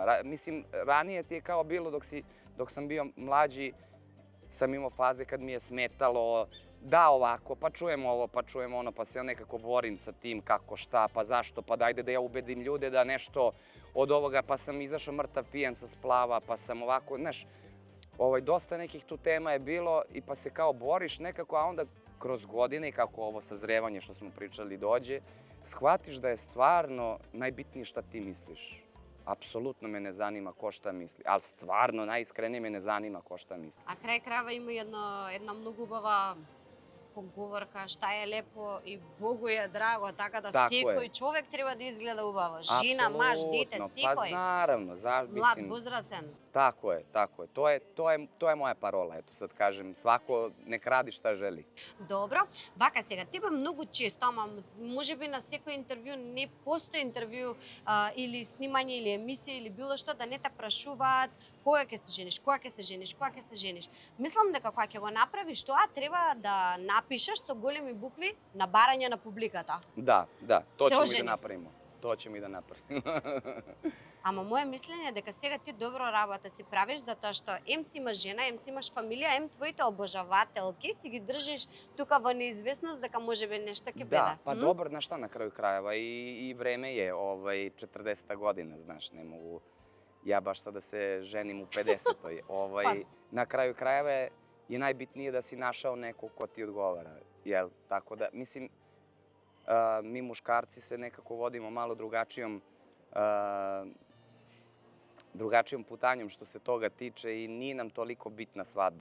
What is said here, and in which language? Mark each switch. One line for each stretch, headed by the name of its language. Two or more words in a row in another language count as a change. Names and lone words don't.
Serbian: Mislim, ranije ti je kao bilo dok sam bio mlađi, sam imao faze kad mi je smetalo da ovako, pa čujemo ovo, pa čujemo ono, pa se ja nekako borim sa tim kako, šta, pa zašto, pa dajde da ja ubedim ljude da nešto od ovoga, pa sam izašao mrtav pijan sa splava, pa sam ovako, znaš, dosta nekih tu tema je bilo i pa se kao boriš nekako, a onda kroz godine i kako ovo sazrevanje što smo pričali dođe, shvatiš da je stvarno najbitnije šta ti misliš. Apsolutno me ne zanima ko šta misli, ali stvarno najiskrenije me ne zanima ko šta misli.
Macedonian: A крај крајва има една многу убава поговорка,
Serbian: шта е лепо и Богу е драго,
Macedonian: така да секој човек треба да изгледа убаво. Жена, маж, дете, секој.
Serbian: Па наравно,
Macedonian: млад, возрасен.
Serbian: Tako je. To je moja parola. Eto sad kažem, svako nek radi šta želi.
Macedonian: Добро. Вака сега, тебе многу често, ама можеби на секој интервју не постои интервју или снимање или емисија или било што да не те прашуваат кога ќе се жениш, кога ќе се жениш, кога ќе се жениш. Мислам дека кога ќе го направиш тоа, треба да напишеш со големи букви на барање на публиката.
Serbian: Da, to
Macedonian: Се
Serbian: ćemo i
Macedonian: ожени.
Serbian: da napravimo. To ćemo i da napravimo.
Macedonian: Ама моje мислење е дека сега ти добро работа си правиш затоа што ем си имаш жена, ем си имаш фамилија, ем твоите обожавателки си ги држиш тука во неизвестност дека можеби нешто ќе биде.
Serbian: Da, pa dobro, znaš šta, na kraju krajeva i vreme je 40. godina, znaš, ne mogu ja baš sad da se ženim u 50. Na kraju krajeva je najbitnije da si našao nekog ko ti odgovara, jel? Tako da, mislim, mi muškarci se nekako vodimo malo drugačijom putanjom što se toga tiče i nije nam toliko bitna svadba.